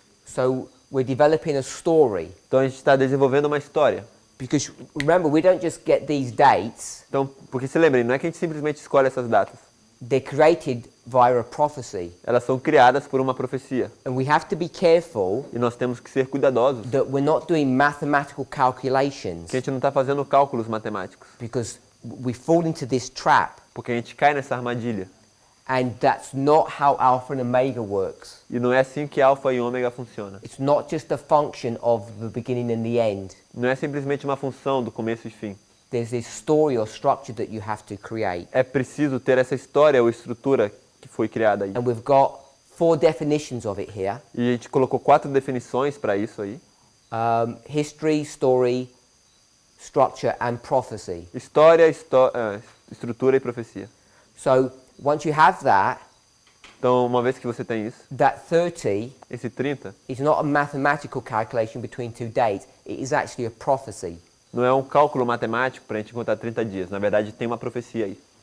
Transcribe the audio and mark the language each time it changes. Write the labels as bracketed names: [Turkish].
[English] So we're developing a story. [Portuguese] Então a gente está desenvolvendo uma história. [English] Because remember, we don't just get these dates, [Portuguese] Então, porque se lembrem, não é que a gente simplesmente escolhe essas datas. [English] they're created via a prophecy. [Portuguese] Elas são criadas por uma profecia. [English] And we have to be careful [Portuguese] E nós temos que ser cuidadosos. [English] that we're not doing mathematical calculations, [Portuguese] Que a gente não está fazendo cálculos matemáticos. [English] because we fall into this trap, [Portuguese] Porque a gente cai nessa armadilha. [English] and that's not how Alpha and Omega works. [Portuguese] E não é assim que alfa e ômega funciona. [English] It's not just a function of the beginning and the end. [Portuguese] Não é simplesmente uma função do começo e fim. [English] There's this story or structure that you have to create. [Portuguese] É preciso ter essa história ou estrutura que foi criada aí. [English] And we've got 4 definitions of it here. [Portuguese] E a gente colocou 4 definições para isso aí. [English] History, story, structure and prophecy. [Portuguese] História, estrutura e profecia. [English] So once you have that, [Portuguese] Então, uma vez que você tem isso, [English] that 30 [Portuguese] esse 30 [English] is not a mathematical calculation between 2 dates. It is actually a prophecy. [Portuguese] não é um cálculo matemático para a gente contar 30 dias. Na verdade, tem uma profecia aí.